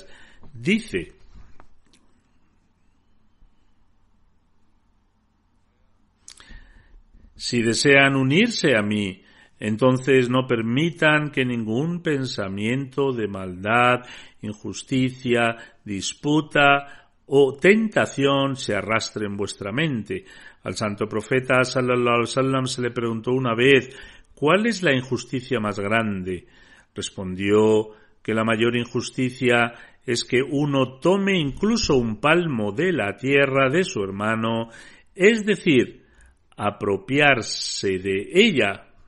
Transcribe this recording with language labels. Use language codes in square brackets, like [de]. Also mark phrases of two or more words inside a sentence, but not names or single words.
[es] Dice: si desean unirse a mí, entonces no permitan que ningún pensamiento de maldad, injusticia, disputa o tentación se arrastre en vuestra mente. Al santo profeta [ar] صلى الله عليه وسلم [es] se le preguntó una vez: ¿cuál es la injusticia más grande? Respondió que la mayor injusticia es que uno tome incluso un palmo de la tierra de su hermano, es decir, apropiarse de ella.